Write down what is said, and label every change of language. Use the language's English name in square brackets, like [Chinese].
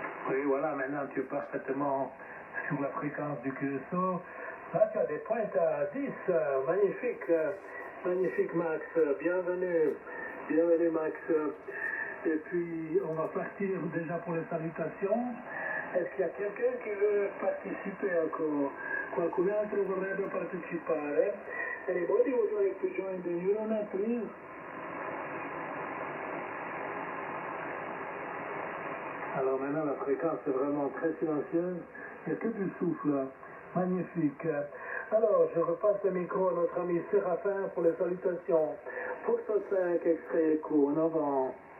[French] Oui, voilà, maintenant tu es parfaitement sur la fréquence du QSO. Là, tu as des pointes à 10. Magnifique, magnifique Max. Bienvenue Max. Et puis, on va partir déjà pour les salutations. Est-ce qu'il y a quelqu'un qui veut participer encore? [Italian] Qualcun altro vorrebbe partecipare? [English] Anybody would like to join the Euronet, please? [French] Alors maintenant, la fréquence est vraiment très silencieuse. Il n'y a que du souffle. Magnifique. Alors, je repasse le micro à notre ami Séraphin pour les salutations. Foxtrot 5, extrait écho, en avant.